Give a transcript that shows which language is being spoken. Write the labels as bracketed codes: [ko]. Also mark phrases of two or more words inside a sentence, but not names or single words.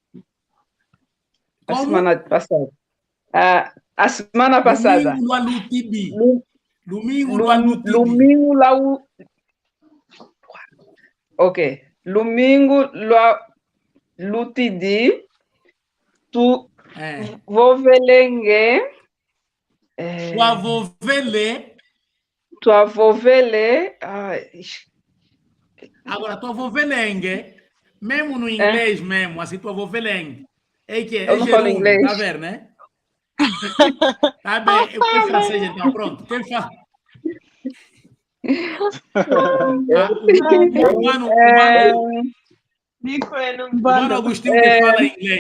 [pt] A semana passada. A semana passada. Domingo lá no TB. Domingo lá no TB. Domingo lá o... Ok. Domingo lá no TB. Tu vou velengue. Tua vovele. Tua vovele. Agora, tua vovelengue, mesmo no inglês mesmo, assim, tua vovelengue. É que eu não falo inglês. Tá vendo, né? Tá bem, eu fui francês então, pronto. Quem fala? O mano Agostinho que fala inglês.